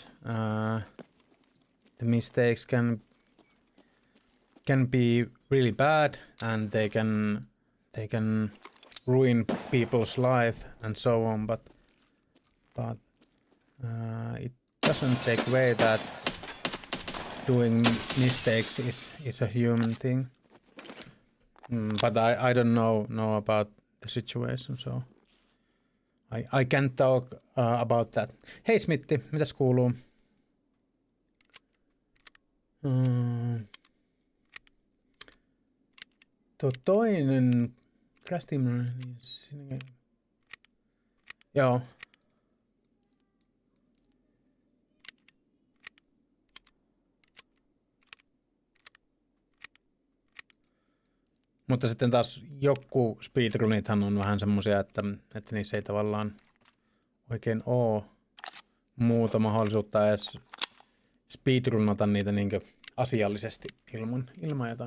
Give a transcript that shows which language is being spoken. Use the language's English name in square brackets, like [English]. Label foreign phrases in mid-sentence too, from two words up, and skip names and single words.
[English] The mistakes can be really bad, and they can ruin people's life and so on, but it doesn't take away that doing mistakes is a human thing. But I don't know about the situation, so I can't talk about that. [Finnish] Hei Smitti, mitäs kuuluu? Tuo toinen Crastimer, niin sinne... Joo. Mutta sitten taas joku speedrunithan on vähän semmosia, että niissä ei tavallaan oikein oo muuta mahdollisuutta edes speedrunata niitä niinkö asiallisesti ilman jotain.